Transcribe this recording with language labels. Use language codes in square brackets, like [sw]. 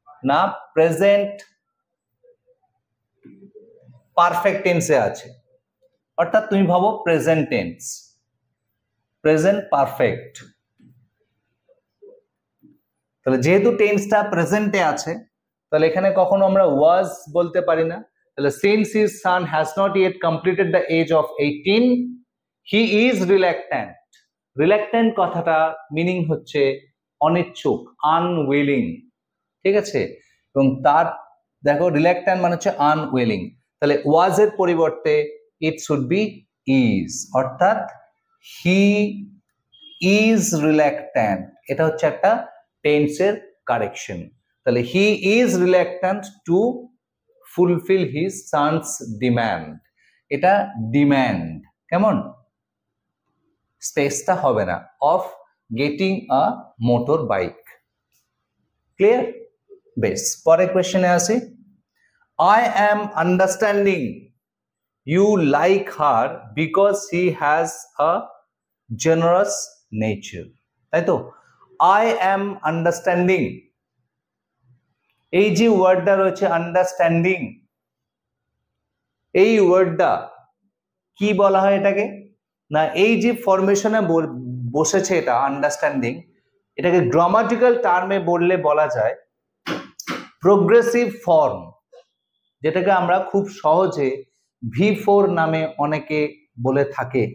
[bn] না, present perfect টেন্সে আছে, অর্থাৎ তুমি ভাবো প্রেজেন্ট টেন্স, প্রেজেন্ট পারফেক্ট। তাহলে যেহেতু টেন্সটা প্রেজেন্টে আছে, তাহলে এখানে কখনো আমরা ওয়াজ বলতে পারি না। তাহলে [en] Since his son has not yet completed the age of 18, he is reluctant. [bn] রিল্যাক্ট্যান্ট কথাটা মিনিং হচ্ছে অনিচ্ছুক, আনউইলিং। ঠিক আছে, এবং তার দেখো রিল্যাক্ট্যান্ট মানে হচ্ছে আনউইলিং, তাহলে ওয়াজ এর পরিবর্তে [en] it should be is, [bn] অর্থাৎ [en] He is reluctant. [bn] এটা হচ্ছে একটা টেন্সের কারেকশন। তাহলে [en] He is reluctant to fulfil his sons demand. [bn] এটা ডিম্যান্ড, কেমন? স্পেসটা হবে না, [en] Of getting a motor bike. [bn] Clear? বেশ, পরের কোয়েশ্চেনে আসি। [en] I am understanding you like her because she has a generous nature. [bn] তাই তো? [en] I am understanding, [bn] এই যে ওয়ার্ডটা রয়েছে আন্ডারস্ট্যান্ডিং, এই ওয়ার্ডটা কি বলা হয় এটাকে? না, এই যে ফরমেশনে বসেছে এটা আন্ডারস্ট্যান্ডিং, এটাকে গ্রামাটিক্যাল টার্মে বললে বলা যায় প্রোগ্রেসিভ ফর্ম, যেটাকে আমরা খুব সহজে V4 নামে অনেকে বলে থাকে।